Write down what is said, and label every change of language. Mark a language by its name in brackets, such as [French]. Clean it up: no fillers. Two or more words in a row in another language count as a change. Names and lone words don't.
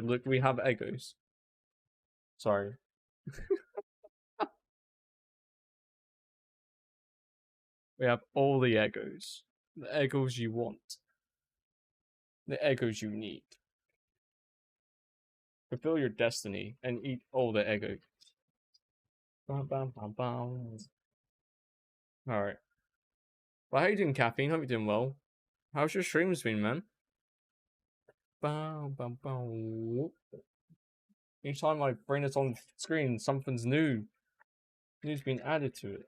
[English] Look, we have Eggos. Sorry. We have all the Eggos. The Eggos you want. The Eggos you need. Fulfill your destiny and eat all the Eggos. Bam, bam, bam, bam. Alright. Well, how you doing, Caffeine? Hope you're doing well. How's your streams been, man? Bam, bam, bam. Each time I bring this on screen, something's new. New's been added to it.